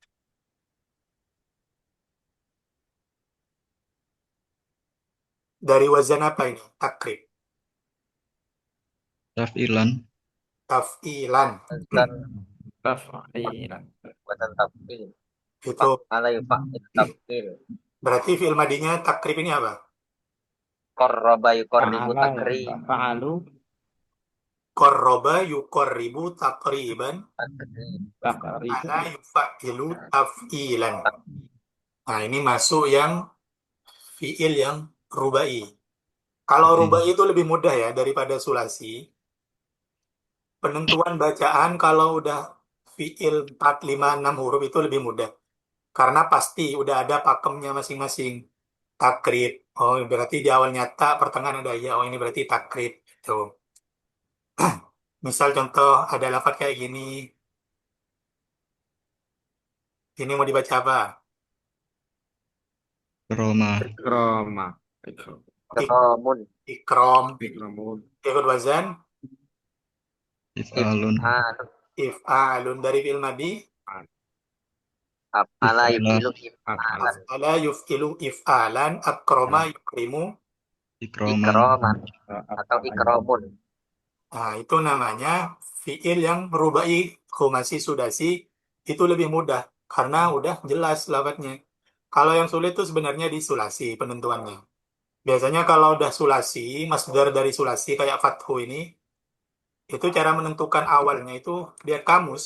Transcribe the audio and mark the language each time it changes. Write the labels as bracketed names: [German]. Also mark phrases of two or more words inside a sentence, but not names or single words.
[Indonesian] Dari wazan apa ini? Takrib. tafilan, Taf'ilan. Dan Tafilan. buatan tafil. Itu [Arabic] فعّل يفعّل تفعيل. [Indonesian] berarti [Arabic] fi'il madinya [Indonesian] takrib ini apa? [Arabic] قرّب يقرّب [Indonesian] Fa'ala, takrim. fa'alu, [Arabic] قرّب يقرّب تقريبا [Indonesian] takribu. [Arabic] عّل يفعّل تفعيلا. [Indonesian] Nah, ini masuk yang fi'il yang rubai. Kalau rubai itu lebih mudah ya daripada sulasi. Penentuan bacaan kalau udah fi'il 4, 5, 6 huruf itu lebih mudah. Karena pasti udah ada pakemnya masing-masing. Takrib. Oh, berarti di awalnya tak, pertengahan ada ya. Oh, ini berarti takrib. Gitu. Misal contoh ada lafaz kayak gini. Ini mau dibaca apa? roma, Ikroma. Ikramun. Ikrom. Ikramun. Ikut wazan. if'alun, If'al. If'alun dari [Arabic] fi'il madi. [Indonesian] Af'ala if'alan, [Arabic] يفعل إفعالا. أفعل يفعل إفعالا. أكرم يكرم. [Indonesian] ikroman, Ikroman. Atau ikromun. Nah, itu namanya fi'il yang merubai [Arabic] khumasi sudasi. [Indonesian] Itu lebih mudah. Karena udah jelas lafadznya. Kalau yang sulit itu sebenarnya di sulasi penentuannya. Biasanya kalau udah sulasi, masdar dari sulasi kayak fathu ini, Itu cara menentukan awalnya itu lihat kamus.